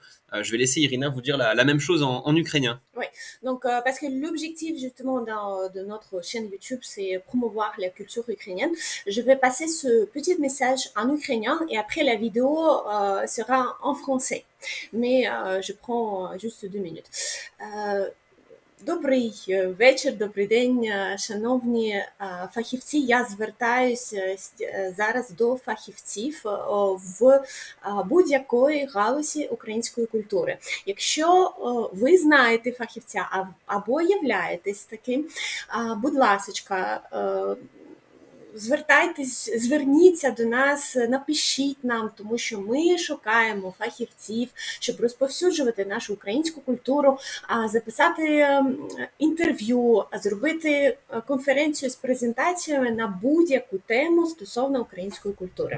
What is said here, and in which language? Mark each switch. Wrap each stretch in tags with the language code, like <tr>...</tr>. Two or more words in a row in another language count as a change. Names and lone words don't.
<fr>Je vais laisser Irina vous dire la même chose en ukrainien. Oui, donc parce que l'objectif justement de notre chaîne YouTube, c'est promouvoir la culture ukrainienne. Je vais passer ce petit message en ukrainien et après la vidéo sera en français. Mais je prends juste 2 minutes.</fr> <uk>Euh, Добрий вечір, добрий день, шановні фахівці. Я звертаюся зараз до фахівців в будь-якої галузі української культури. Якщо ви знаєте фахівця або являєтесь таким, будь ласочка, зверніться до нас, напишіть нам, тому що ми шукаємо фахівців, щоб розповсюджувати нашу українську культуру, записати інтерв'ю, зробити конференцію з презентаціями на будь-яку тему стосовно української культури.</uk>